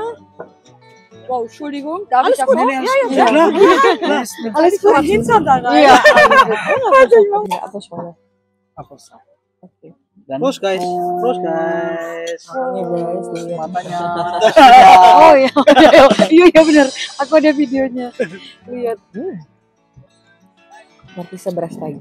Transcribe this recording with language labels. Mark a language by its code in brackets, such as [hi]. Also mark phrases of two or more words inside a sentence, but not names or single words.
[de] Wow, Entschuldigung, darf ich Alles auf gut. meine Ja. Alles gut, Hinterteil. [id] Iya. Enggak apa soalnya. Apa sih? Oke. Dan Terus guys, terus guys. Ini guys, lihat. matanya. Oh iya, iya benar. Aku ada videonya. Lihat. Markisa beras lagi.